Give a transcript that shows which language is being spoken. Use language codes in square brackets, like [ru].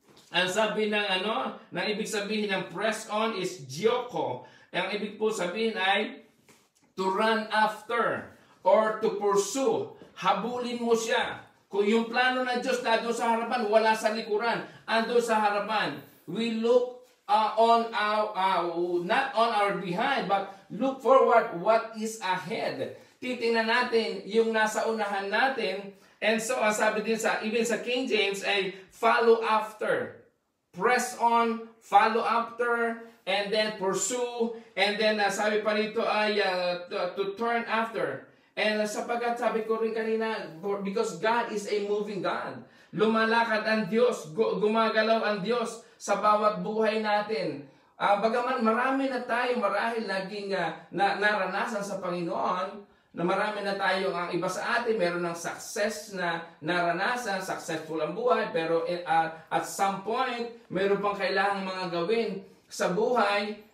[tl] Ang sabi ng ibig sabihin ng press on is gioko. Ang ibig po sabihin ay [en] to run after or to pursue. [tl] Habulin mo siya. Kung yung plano ng Diyos na doon sa harapan, wala sa likuran, ando sa harapan. [en] We look on our, not on our behind, but look forward what is ahead. [tl] Titingnan natin yung nasa unahan natin. And so, sabi din even sa King James ay [en] follow after. Press on, follow after, and then pursue, and then [tl] sabi pa rito ay [en] to turn after. And [tl] sapagat sabi ko rin kanina, [en] because God is a moving God. [tl] Lumalakad ang Diyos, gumagalaw ang Diyos sa bawat buhay natin. Bagaman marami na tayo marahil naging naranasan sa Panginoon, na marami na tayo, ang iba sa atin meron ng success na naranasan, successful ang buhay, pero [en] at some point, [tl] meron pang kailangang mga gawin sa buhay.